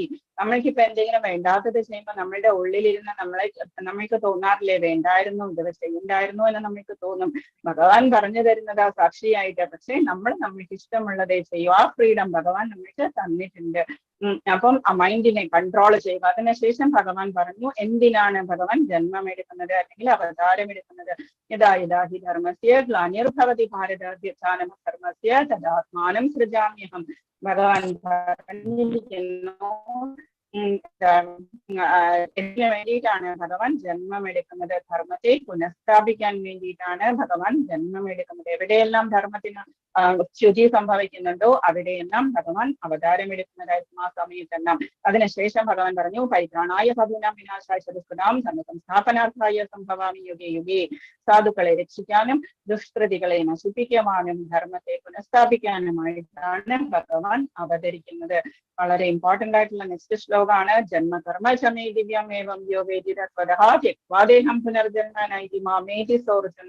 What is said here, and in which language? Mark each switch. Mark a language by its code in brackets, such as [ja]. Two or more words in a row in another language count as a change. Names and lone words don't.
[ml] നമ്മൾക്കിപ്പോ എന്തെങ്കിലും വേണ്ടാത്തത് ചെയ്യുമ്പോൾ നമ്മളുടെ ഉള്ളിലിരുന്ന് നമ്മൾക്ക് തോന്നാറില്ലേ, വേണ്ടായിരുന്നു, ഇത് ചെയ്യണ്ടായിരുന്നു എന്ന് നമ്മൾക്ക് തോന്നും. ഭഗവാൻ പറഞ്ഞു തരുന്നതാ സാക്ഷിയായിട്ട്. പക്ഷെ നമ്മൾക്ക് ഇഷ്ടമുള്ളതേ ചെയ്യും. ആ ഫ്രീഡം ഭഗവാൻ നമ്മൾക്ക് തന്നിട്ടുണ്ട്. അപ്പം ആ മൈൻഡിനെ കൺട്രോൾ ചെയ്യുക. അതിനുശേഷം ഭഗവാൻ പറഞ്ഞു എന്തിനാണ് ഭഗവാൻ ജന്മം എടുക്കുന്നത് അല്ലെങ്കിൽ അവതാരം എടുക്കുന്നത്. [sa] യഥാ യഥാ ഹി ധർമ്മസ്യ ഗ്ലാനിർഭവതി ഭാരതം ധർമ്മസ്യ തദാത്മാനം സൃജാമ്യഹം. [ml] ഭഗവാൻ പറഞ്ഞിരിക്കുന്നു എന്തിനു വേണ്ടിയിട്ടാണ് ഭഗവാൻ ജന്മം എടുക്കുന്നത്? ധർമ്മത്തെ പുനഃസ്ഥാപിക്കാൻ വേണ്ടിയിട്ടാണ് ഭഗവാൻ ജന്മം എടുക്കുന്നത്. എവിടെയെല്ലാം ധർമ്മത്തിന് ച്യുതി സംഭവിക്കുന്നുണ്ടോ അവിടെയെല്ലാം ഭഗവാൻ അവതാരം എടുക്കുന്നതായിരുന്നു ആ സമയത്തെല്ലാം. അതിനുശേഷം ഭഗവാൻ പറഞ്ഞു [sa] പരിത്രാണായ സാധൂനാം വിനാശായ ദുഷ്കൃതാം ധർമ്മസംസ്ഥാപനാർത്ഥായ സംഭവാമി യുഗേ യുഗേ. [ml] സാധുക്കളെ രക്ഷിക്കാനും ദുഷ്കൃതികളെ നശിപ്പിക്കുവാനും ധർമ്മത്തെ പുനഃസ്ഥാപിക്കാനുമായിട്ടാണ് ഭഗവാൻ അവതരിക്കുന്നത്. വളരെ ഇമ്പോർട്ടന്റ് ആയിട്ടുള്ള നെക്സ്റ്റ് ശ്ലോകമാണ് [sa] ജന്മകർമ്മ ചമേ ദിവ്യം ഏവം യോ വേദിത സ്വതഃ ത്യക്വാദേഹം പുനർജന്മനൈതി മാമേതി സോർജന.